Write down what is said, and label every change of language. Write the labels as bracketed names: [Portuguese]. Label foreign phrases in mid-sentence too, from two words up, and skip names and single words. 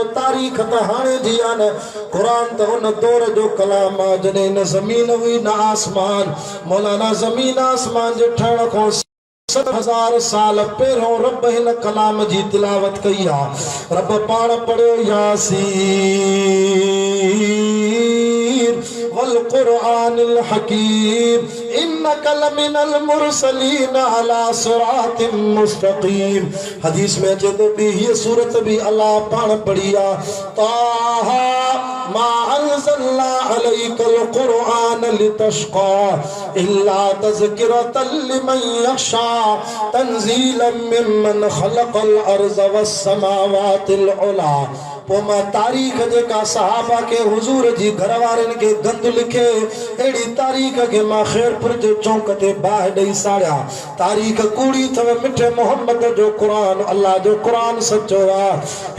[Sindhi] तारीख़ त हाणे जी आहे न, क़ुरान त उन दौर जो कलाम आहे जॾहिं न ज़मीन हुई न आसमान। मौलाना ज़मीन आसमान जे ठहण खां 7000 साल पहिरों रब हिन कलाम जी तिलावत कई आहे। [Arabic] रब पाण पढ़ियो يس والقرآن الحكيم إنك لمن المرسلين على صراط مستقيم. [Sindhi] हदीस में अचे तो भी ये सूरत भी अल्लाह पाण पढ़ी आ। [Arabic] طه ما أنزلنا عليك القرآن لتشقى إلا تذكرة لمن يخشى تنزيلا ممن خلق الأرض والسماوات العلى. [Sindhi] पोइ मां तारीख़ जेका सहाबा के हुजूर जी घरवारनि के गंद लिखे अहिड़ी तारीख़ के मां ख़ैरपुर जे चौक ते बाहि ॾेई साड़िया। तारीख़ कूड़ी अथव, मिठे मोहम्मद जो क़ुरान अल्लाह जो क़ुरान सचो आहे।